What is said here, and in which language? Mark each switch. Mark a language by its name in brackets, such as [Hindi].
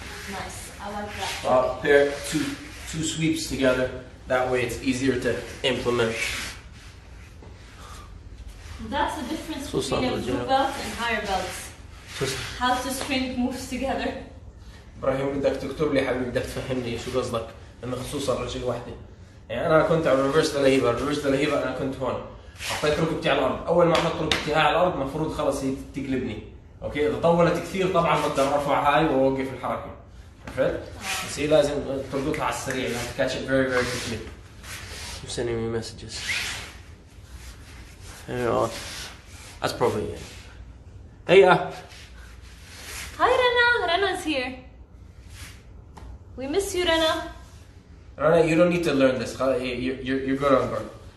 [English] Nice. I like that. I'll pair two sweeps together. That way it's easier to implement. That's the difference between a blue belt and higher belts. How to string moves together. [Arabic] ابراهيم بدك تكتب لي حبيبي، بدك تفهمني شو قصدك انه خصوصا رجل واحده. يعني انا كنت على الريفرس دلهيبه، انا كنت هون حطيت ركبتي على الارض، اول ما احط ركبتي هاي على الارض المفروض خلص هي تقلبني. اوكي، اذا طولت كثير طبعا بقدر ارفع هاي واوقف الحركه. عرفت؟ بس هي لازم تربطها على السريع، لازم [English] catch it very very quickly. You're sending me messages. That's probably it. Hey, Hi Rana, Rana's here. We miss you, Rana. Rana, you don't need to learn this. You're good on guard.